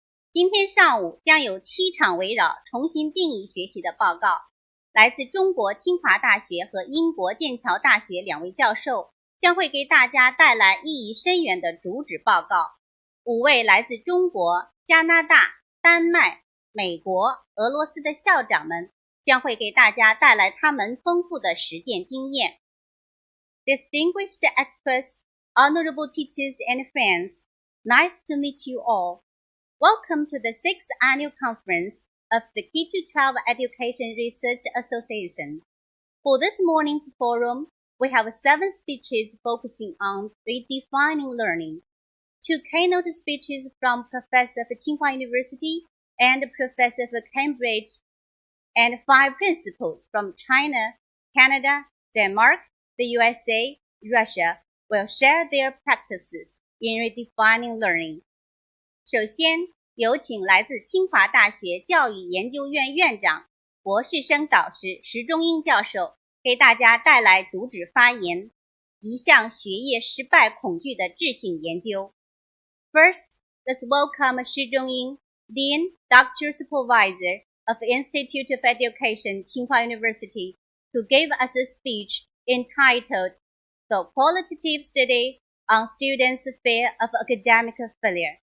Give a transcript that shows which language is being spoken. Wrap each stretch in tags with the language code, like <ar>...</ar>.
<zh>今天上午将有7场围绕重新定义学习的报告，来自中国清华大学和英国剑桥大学2位教授将会给大家带来意义深远的主旨报告。 5位来自中国、加拿大、丹麦、美国、俄罗斯的校长们将会给大家带来他们丰富的实践经验。</zh> <en>Distinguished experts, honorable teachers and friends, nice to meet you all. Welcome to the 6th Annual Conference of the K-12 Education Research Association. For this morning's forum, we have 7 speeches focusing on redefining learning. 2 keynote speeches from Professor of Tsinghua University and Professor of Cambridge, and 5 principals from China, Canada, Denmark, the USA, Russia will share their practices in redefining learning.</en> <zh>首先，有请来自清华大学教育研究院院长、博士生导师石中英教授给大家带来主旨发言：一项学业失败恐惧的质性研究。</zh> <en>First, let's welcome Shi Zhongying, Dean, Doctoral Supervisor of the Institute of Education, Tsinghua University, to give us a speech entitled The Qualitative Study on Students' Fear of Academic Failure.</en>